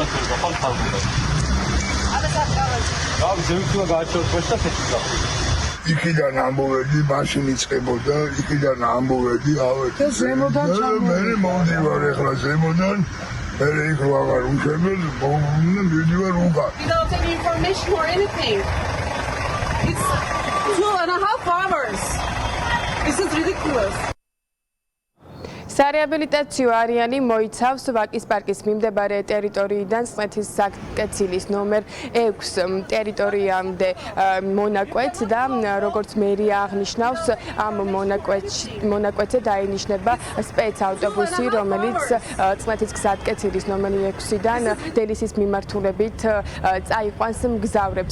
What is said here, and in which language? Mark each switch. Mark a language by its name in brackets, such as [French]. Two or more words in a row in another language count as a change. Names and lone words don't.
[Georgian] იქიდან ამბობდი, მაშინ იწყებოდა, იქიდან ამბობდი, ავედი. ზემოდან მე მოვდივარ ახლა ზემოდან, მე იქ ვაღარ უშვებელ, მოვდივარ უკან. [English] Without any information or anything. It's 2.5 hours. This is ridiculous. [Georgian] სარეაბილიტაციო არეალი მოიცავს ვაკის პარკის მიმდებარე ტერიტორიიდან წყნეთის გზატკეცილის ნომერ 6 ტერიტორიამდე მონაკვეთს და როგორც მერია აღნიშნავს, ამ მონაკვეთზე დაინიშნება სპეცავტობუსი, რომელიც წყნეთის გზატკეცილის ნომერი 6-დან დელისის მიმართულებით წაიყვანს მგზავრებს.